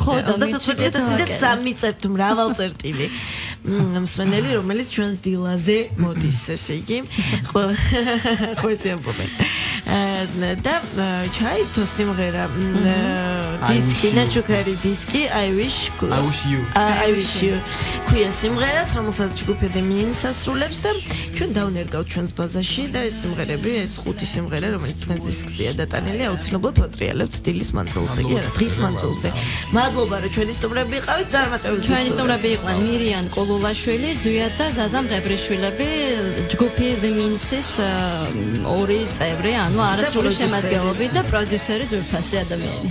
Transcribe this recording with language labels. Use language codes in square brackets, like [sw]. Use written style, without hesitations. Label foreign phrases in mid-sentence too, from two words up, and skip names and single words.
[ka] 34,000 და 3 წერტ მრავალ წერტილი. მსმენელი, რომელიც ჩვენს დილაზე მოდის, ესე იგი. ხო ესე ამბობენ. და ჩაითო სიმღერა დისკი, ნაჩუქარი დისკი, [en] I wish you. [ka] ქვია სიმღერას, რომელსაც ჯგუფი The Means ასრულებს და ჩვენ დავნერგავთ ჩვენს ბაზაში და ეს სიმღერები, ეს 5 სიმღერა, რომელიც ჩვენს დისკზეა დატანილი, აუცილებლად ვატრიალებთ დილის მანძილზე, კი არა, დღის მანძილზე. მადლობა, რომ ჩვენი სტუმრები იყავით, წარმატებებს. ჩვენი სტუმრები იყვნენ მირიან კოლულაშვილი, ზვიად და ზაზა მღებრიშვილები, ჯგუფი The Means-ის ორი წევრი, ანუ არასრული შემადგენლობით და პროდიუსერი ძვირფასი ადამიანი.